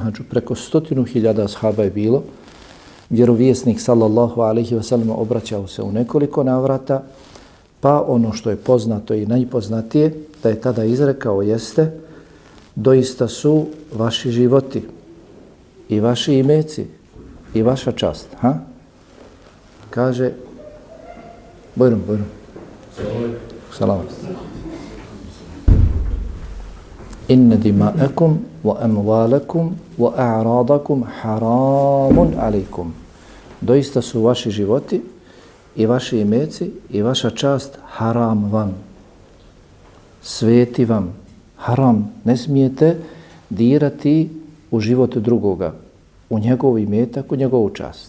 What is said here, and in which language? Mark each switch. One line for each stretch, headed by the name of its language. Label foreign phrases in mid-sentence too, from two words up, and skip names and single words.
Bosnian: Na oprosnom hadžu preko 100.000 ashaba je bilo vjerovjesnik
Arabic: صلى الله عليه وسلم
Bosnian: obraćao se u nekoliko navrata, pa ono što je poznato i najpoznatije da je tada izrekao jeste: doista su vaši životi i vaši imeci i vaša čast. Kaže bujrum. Salam.
Arabic: إن دماءكم وأموالكم وأعراضكم حرام عليكم.
Bosnian: Doista su vaši životi i vaši imeci i vaša čast haram vam. Sveti vam. Haram. Ne smijete dirati u život drugoga, u njegov imetak, u njegovu čast.